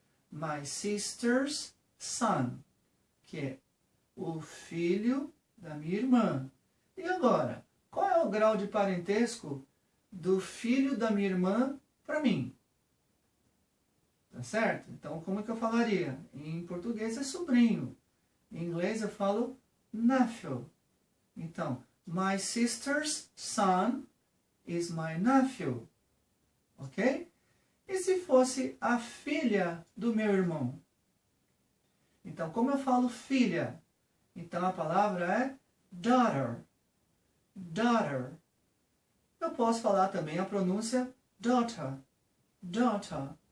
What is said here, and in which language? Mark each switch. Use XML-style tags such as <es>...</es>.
<en>My sister's son.</en> <pt>Que é o filho da minha irmã. E agora, qual é o grau de parentesco do filho da minha irmã para mim? Tá certo? Então, como é que eu falaria? Em português é sobrinho. Em inglês eu falo nephew. Então,</pt> <en>my sister's son is my nephew. Ok?</en> <pt>E se fosse a filha do meu irmão? Então, como eu falo filha? Então, a palavra é daughter. Daughter. Eu posso falar também a pronúncia daughter. Daughter.</pt>